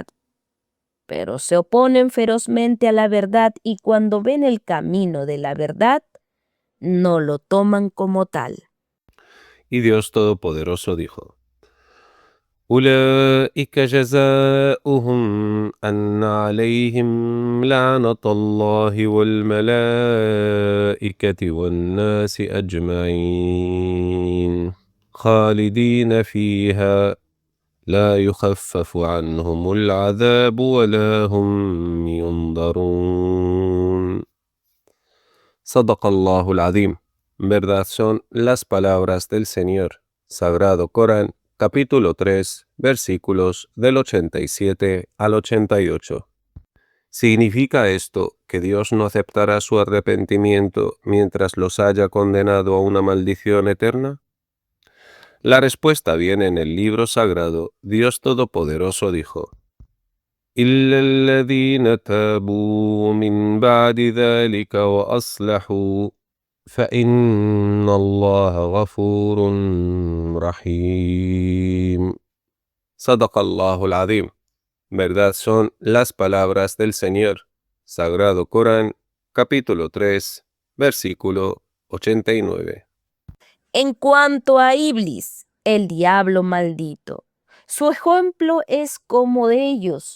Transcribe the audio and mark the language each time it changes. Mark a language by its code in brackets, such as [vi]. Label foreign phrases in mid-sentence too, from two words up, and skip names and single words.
[es] Pero se oponen ferozmente a la verdad, y cuando ven el camino de la verdad, no lo toman como tal. Y Dios Todopoderoso dijo: [ar] أولئك جزاؤهم أن عليهم لعنة الله والملائكة والناس أجمعين خالدين فيها لا يخفف عنهم العذاب ولا هم ينظرون. صدق الله العظيم. [es] Verdad son las palabras del Señor. Sagrado Corán, capítulo 3, versículos del 87 al 88. ¿Significa esto que Dios no aceptará su arrepentimiento mientras los haya condenado a una maldición eterna? La respuesta viene en el libro sagrado. Dios Todopoderoso dijo: [ar] إِلَّا الَّذِينَ تَابُوا مِن بَعْدِ ذَلِكَ وَأَصْلَحُوا فَإِنَّ اللَّهَ غَفُورٌ رَحِيمٌ. صدق الله العظيم. [es] Verdad son las palabras del Señor. Sagrado Corán, capítulo 3, versículo 89. En cuanto a Iblis, el diablo maldito, su ejemplo es como de ellos.